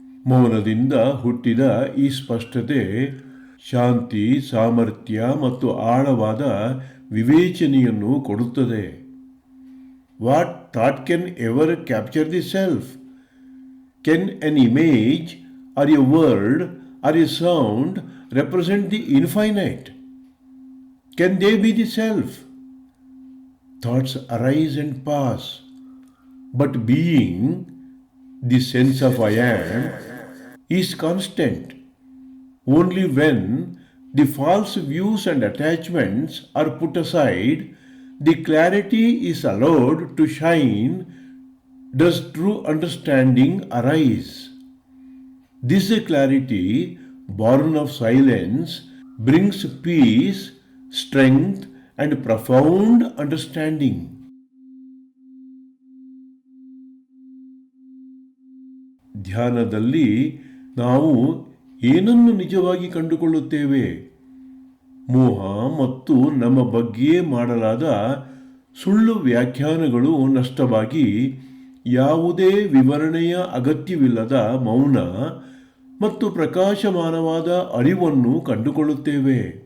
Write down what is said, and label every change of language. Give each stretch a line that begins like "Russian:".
Kannada: ಮೌನದಿಂದ ಹುಟ್ಟಿದ ಈ ಸ್ಪಷ್ಟತೆ ಶಾಂತಿ, ಸಾಮರ್ಥ್ಯ ಮತ್ತು ಆಳವಾದ ವಿವೇಚನೆಯನ್ನು ಕೊಡುತ್ತದೆ.
English: What thought can ever capture the self? Can an image or a word or a sound represent the infinite? Can they be the self? Thoughts arise and pass, but being, the sense of I am, is constant. Only when the false views and attachments are put aside, the clarity is allowed to shine, does true understanding arise. This clarity, born of silence, brings peace, strength and profound understanding.
Kannada: ಧ್ಯಾನದಲ್ಲಿ ನಾವು ಏನನ್ನು ನಿಜವಾಗಿ ಕಂಡುಕೊಳ್ಳುತ್ತೇವೆ? ಮೋಹ ಮತ್ತು ನಮ್ಮ ಬಗ್ಗೆಯೇ ಮಾಡಲಾದ ಸುಳ್ಳು ವ್ಯಾಖ್ಯಾನಗಳು ನಷ್ಟವಾಗಿ ಯಾವುದೇ ವಿವರಣೆಯ ಅಗತ್ಯವಿಲ್ಲದ ಮೌನ ಮತ್ತು ಪ್ರಕಾಶಮಾನವಾದ ಅರಿವನ್ನು ಕಂಡುಕೊಳ್ಳುತ್ತೇವೆ.